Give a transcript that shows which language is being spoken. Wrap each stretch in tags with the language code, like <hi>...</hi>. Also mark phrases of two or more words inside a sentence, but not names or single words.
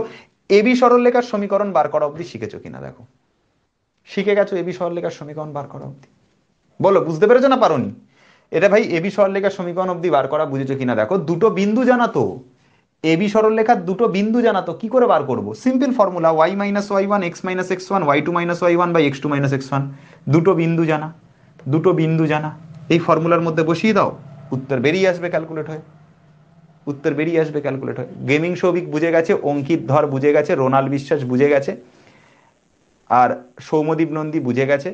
<bn>এবি সরলরেখার সমীকরণ বার করা অবধি শিখেছো কিনা দেখো? শিখে গেছো এবি সরলরেখার সমীকরণ বার করা অবধি? বলো বুঝতে পেরেছো না পারোনি? এটা ভাই এবি সরলরেখার সমীকরণ অবধি বার করা বুঝেছো কিনা দেখো? দুটো বিন্দু জানা তো, এবি সরলরেখার দুটো বিন্দু জানা তো, কি করে বার করব?</bn> <en>simple formula,</en> <bn>y - y1 x - x1 y2 - y1 x2 - x1। দুটো বিন্দু জানা, দুটো বিন্দু জানা, এই ফর্মুলার মধ্যে বসিয়ে দাও, উত্তর বেরিয়ে আসবে ক্যালকুলেট হয়ে, উত্তর বেরিয়ে আসবে ক্যালকুলেট হয়ে। গেমিং সৌভিক বুঝে গেছে, অঙ্কিত ধর বুঝে গেছে, রোনাল বিশ্বাস বুঝে গেছে, আর সৌম্যদীপ নন্দী বুঝে গেছে।</bn>